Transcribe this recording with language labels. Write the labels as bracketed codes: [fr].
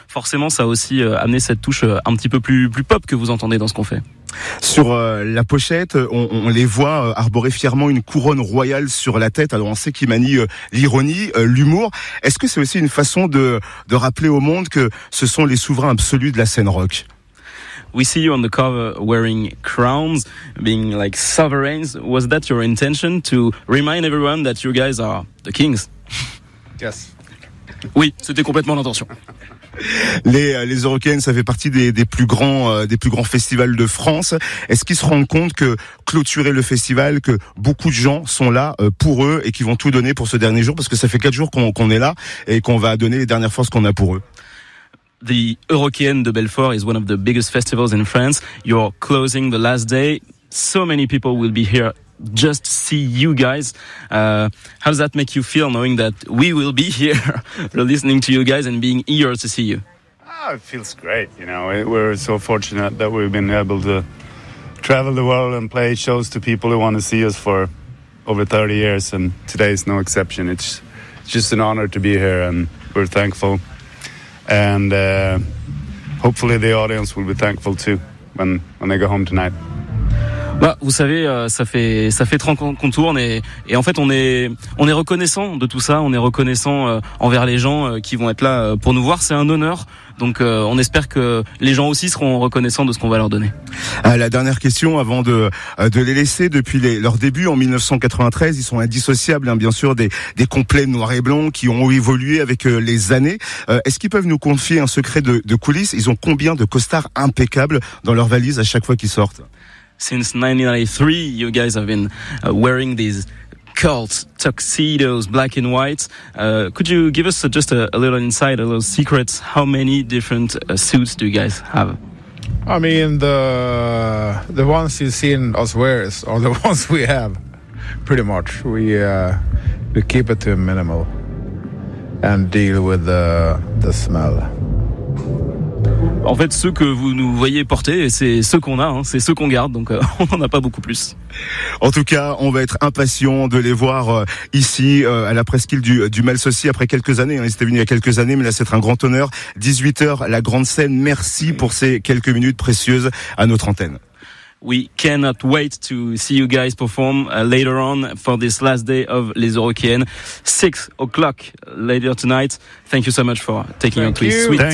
[fr] Forcément, ça a aussi amené cette touche un petit peu plus pop que vous entendez dans ce qu'on fait. Sur la pochette, on les voit arborer fièrement une couronne royale sur la tête. Alors on sait qu'ils manient l'ironie, l'humour. Est-ce que c'est aussi une façon de rappeler au monde que ce sont les souverains absolus de la scène rock? [en] We see you on the cover wearing crowns, being like sovereigns. Was that your intention to remind everyone that you guys are the kings? Yes. [fr] Oui, c'était complètement l'intention. Les Eurockéennes, ça fait partie des plus grands festivals de France. Est-ce qu'ils se rendent compte que clôturer le festival, que beaucoup de gens sont là pour eux et qui vont tout donner pour ce dernier jour, parce que ça fait 4 jours qu'on est là et qu'on va donner les dernières forces qu'on a pour eux? [en] The Eurockéennes de Belfort is one of the biggest festivals in France. You're closing the last day. So many people will be here just to see you guys. How does that make you feel, knowing that we will be here listening to you guys and being eager to see you? Oh, it feels great. You know, we're so fortunate that we've been able to travel the world and play shows to people who want to see us for over 30 years, and today is no exception. It's just an honor to be here, and we're thankful. And hopefully the audience will be thankful too when they go home tonight. [fr] Bah, vous savez, ça fait 30 ans qu'on tourne et en fait on est reconnaissant de tout ça, on est reconnaissant envers les gens qui vont être là pour nous voir, c'est un honneur. Donc on espère que les gens aussi seront reconnaissants de ce qu'on va leur donner. La dernière question avant de les laisser, depuis leur début en 1993, ils sont indissociables, hein, bien sûr, des complets noirs et blancs qui ont évolué avec les années. Est-ce qu'ils peuvent nous confier un secret de coulisses? Ils ont combien de costards impeccables dans leur valise à chaque fois qu'ils sortent? [en] since 1993, you guys have been wearing these cult tuxedos, black and white. Could you give us just a little insight, a little secret? How many different suits do you guys have? I mean, the ones you've seen us wear are the ones we have, pretty much. We keep it to a minimal and deal with the smell. [fr] En fait, ceux que vous nous voyez porter, c'est ceux qu'on a, hein, c'est ceux qu'on garde, donc on n'en a pas beaucoup plus. En tout cas, on va être impatients de les voir ici, à la presqu'île du Malsocy, après quelques années. Hein, ils étaient venus il y a quelques années, mais là, c'est un grand honneur. 18h, la grande scène, merci pour ces quelques minutes précieuses à notre antenne. [en] We cannot wait to see you guys perform later on for this last day of Les Eurokéennes. 6 o'clock later tonight. Thank you so much for taking your sweet time with us.